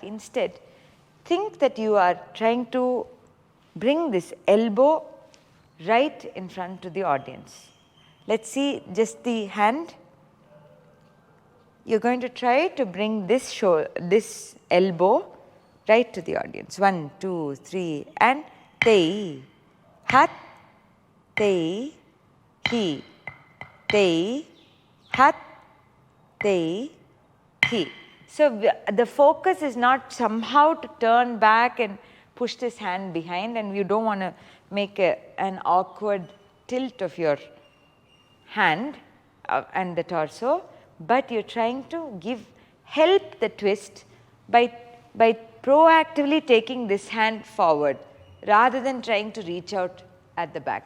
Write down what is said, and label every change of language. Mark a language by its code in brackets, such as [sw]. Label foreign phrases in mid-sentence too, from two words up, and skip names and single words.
[en] Instead, think that you are trying to bring this elbow right in front to the audience. Let's see just the hand. You're going to try to bring this elbow right to the audience. 1, 2, 3, and te, hat, te, hi, te, hat, te, hi. So, the focus is not somehow to turn back and push this hand behind, and you don't want to make an awkward tilt of your hand and the torso, but you're trying to help the twist by proactively taking this hand forward rather than trying to reach out at the back.